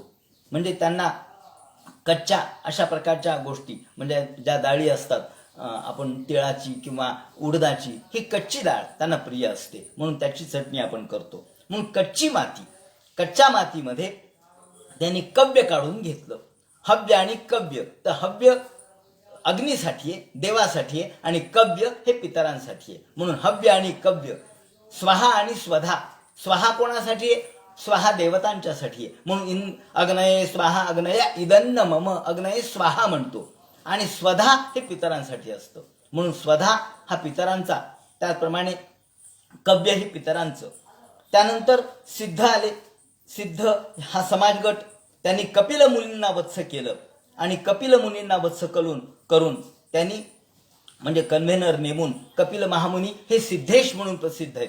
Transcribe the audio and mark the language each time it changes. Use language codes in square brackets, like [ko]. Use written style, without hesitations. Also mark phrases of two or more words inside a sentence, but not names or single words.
[mr] म्हणजे त्यांना कच्च्या अशा प्रकारच्या गोष्टी म्हणजे ज्या डाळी असतात, आपण तिळाची किंवा उडदाची, ही कच्ची डाळ त्यांना प्रिय असते, म्हणून त्याची चटणी आपण करतो. म्हणून कच्च्या मातीमध्ये त्यांनी कव्य काढून घेतलं. हव्य आणि कव्य, तर हव्य अग्नीसाठी आहे, देवासाठी आहे, आणि कव्य हे पितरांसाठी आहे. म्हणून हव्य आणि कव्य, स्वाहा आणि स्वधा. स्वाहा कोणासाठी आहे, स्वाहा देवतांच्यासाठी आहे. [sa] म्हणून अग्नये स्वाहा अग्नया इदन्न मम, अग्नये स्वाहा म्हणतो. [mr] आणि स्वधा हे पितरांसाठी असतं, म्हणून स्वधा हा पितरांचा, त्याचप्रमाणे कव्य हे पितरांचं. त्यानंतर सिद्ध आले. सिद्ध हा समाजगट, त्यांनी कपिल मुनींना वत्स केलं आणि कपिल मुनींना वत्स करून त्यांनी म्हणजे कन्व्हेनर नेमून कपिल महामुनी हे सिद्धेश म्हणून प्रसिद्ध आहेत.